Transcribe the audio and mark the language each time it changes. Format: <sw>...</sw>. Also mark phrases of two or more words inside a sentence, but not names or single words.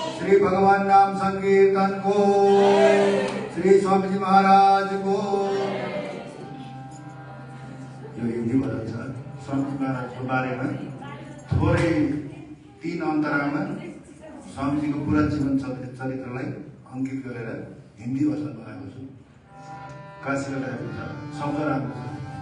<ne>श्री भगवान नाम संकीर्तन को, श्री स्वामी जी महाराज को। यो हिन्दी भजन छ स्वामी महाराजको बारेमा थोरै 3 अन्तरालमा स्वामीजीको पुरा जीवन चरित्रलाई अंकित गरेर हिन्दी भजन बनाएको छु। काशीबाट आएको छ, शब्द राम्रो छ।</ne>